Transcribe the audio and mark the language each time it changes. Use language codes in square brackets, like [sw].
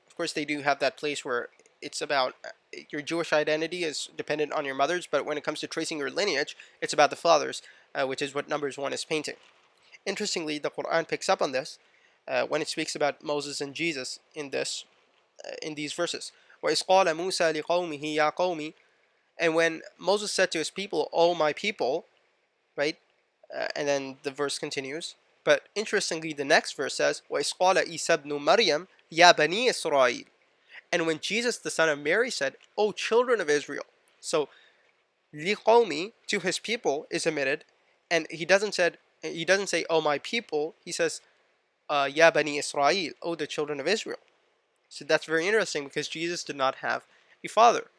[en] Of course, they do have that place where it's about your Jewish identity is dependent on your mother's, but when it comes to tracing your lineage, it's about the fathers, which is what Numbers 1 is painting. Interestingly, the Quran picks up on this when it speaks about Moses and Jesus in these verses. [ar] وَإِذْ قَالَ مُوسَى لِقَوْمِهِ يَا قَوْمِ. [en] And when Moses said to his people, "O my people," right? And then the verse continues. But interestingly, the next verse says, [ar] وَإِذْ قَالَ عِيسَى ابْنُ مَرْيَمَ يَا بَنِي إِسْرَائِيلَ. [en] And when Jesus, the son of Mary, said, "O children of Israel." So, لِقَوْمِ, to his people, is omitted, and he doesn't say, "O my people." He says, [ar] "Ya bani Israel," [en] "O the children of Israel." So that's very interesting because Jesus did not have a father.